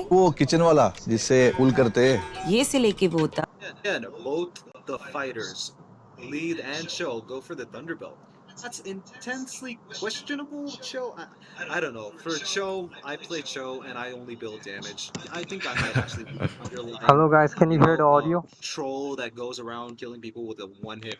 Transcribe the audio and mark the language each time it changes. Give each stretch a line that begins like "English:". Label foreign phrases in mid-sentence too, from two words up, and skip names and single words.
Hindi: वो किचन वाला जिससे पुल करते ये से लेके वो तक
English: Again, both the fighters, Lead and Cho, go for the Thunderbelt. That's intensely questionable, Cho. I don't know. For Cho, I play Cho and I only build damage. I think I might actually be underlying. Hello guys, can you hear the audio? Troll that goes around killing people with a one-hit